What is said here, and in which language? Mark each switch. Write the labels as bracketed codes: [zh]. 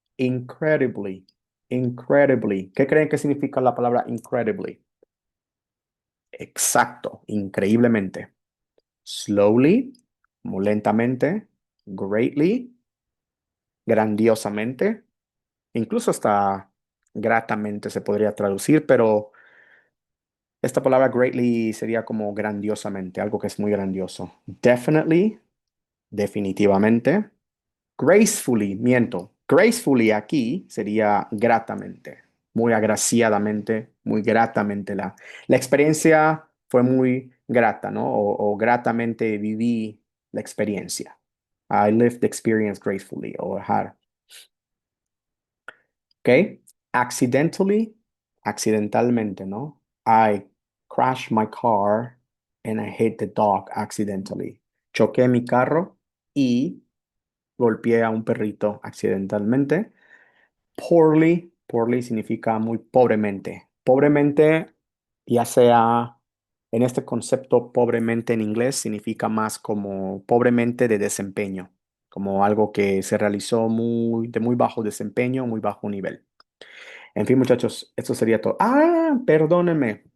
[en] Incredibly, incredibly. [es] ¿Qué creen que significa la palabra [en] incredibly? [es] Exacto, increíblemente. Slowly, muy lentamente. Greatly, grandiosamente. Incluso hasta gratamente se podría traducir, pero esta palabra greatly sería como grandiosamente, algo que es muy grandioso. Definitely, definitivamente. Gracefully, miento. Gracefully aquí sería gratamente, muy agraciadamente, muy gratamente. La experiencia fue muy grata, ¿no? O gratamente viví la experiencia. [en] I lived the experience gracefully, o had. [es] ¿Ok? Accidentally, accidentalmente, ¿no? [en] I crashed my car and I hit the dog accidentally. [es] Choqué mi carro y golpeé a un perrito accidentalmente. Poorly, poorly significa muy pobremente. Pobremente, ya sea en este concepto, pobremente en inglés significa más como pobremente de desempeño, como algo que se realizó de muy bajo desempeño, muy bajo nivel. En fin, muchachos, esto sería todo. Ah, perdónenme.